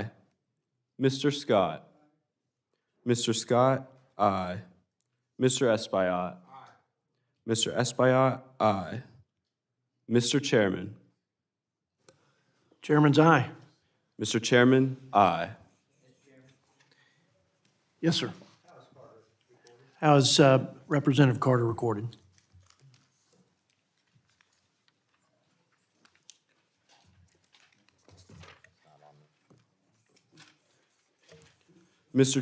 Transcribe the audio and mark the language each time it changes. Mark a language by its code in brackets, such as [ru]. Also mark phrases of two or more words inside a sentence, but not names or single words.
[en] Mr. Scott. Mr. Scott, aye. Mr. Espaillat. Mr. Espaillat, aye. Mr. Chairman. Chairman's aye. Mr. Chairman, aye. Yes, sir. How is Representative Carter recorded? Mr.